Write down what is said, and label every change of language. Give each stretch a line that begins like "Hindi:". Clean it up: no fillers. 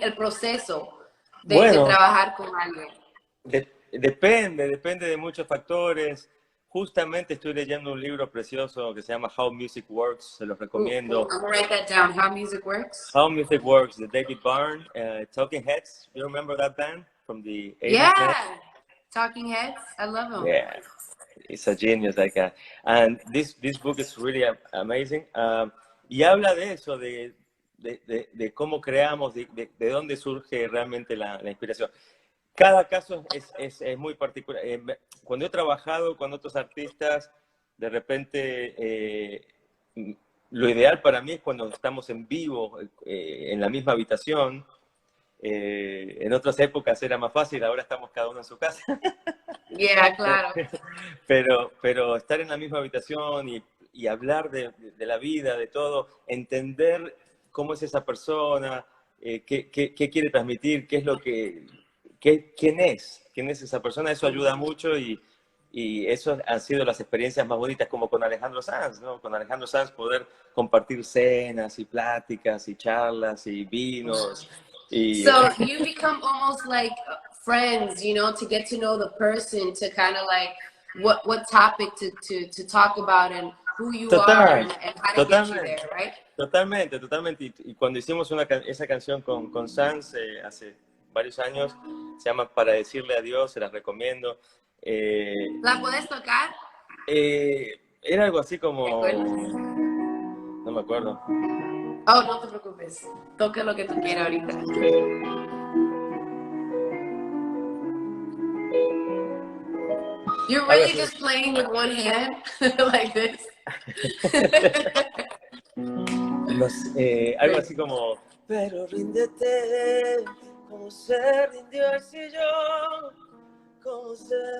Spanish: El proceso de trabajar con alguien. Depende de muchos factores. justamente estoy leyendo un libro precioso que se llama How Music Works, se los recomiendo.
English: I'm gonna write that down. How Music Works? How Music Works, the David Byrne, Talking Heads. You remember that band from the 80s? Yeah, Talking Heads. I love them. Yeah, it's a genius, like, and this book is really amazing.
Spanish: Y habla de eso, de cómo creamos, de dónde surge realmente la inspiración. Cada caso es muy particular. Cuando he trabajado con otros artistas, de repente lo ideal para mí es cuando estamos en vivo, en la misma habitación. En otras épocas era más fácil, ahora estamos cada uno en su casa.
English: Yeah,
Spanish: claro. Pero estar en la misma habitación y hablar de la vida, de todo, entender cómo es esa persona, qué quiere transmitir, qué es lo que... ¿Quién es esa persona? Eso ayuda mucho y eso han sido las experiencias más bonitas, como con Alejandro Sanz, ¿no? Con Alejandro Sanz poder compartir cenas y pláticas y charlas y vinos.
English: So you become almost like friends, you know, to get to know the person, to kind of like what topic to talk about and who you are and how to get you there, right?
Spanish: Totalmente. Y cuando hicimos esa canción con Sanz hace varios años, se llama Para decirle adiós, se las recomiendo. ¿La puedes tocar? Era algo así como... ¿Te acuerdas? No me acuerdo. Oh, no te preocupes. Toca lo que tú quieras ahorita.
English: You're really just playing with one hand, like this.
Spanish: Algo así como... Pero ríndete, como se rindió el sillón, como se...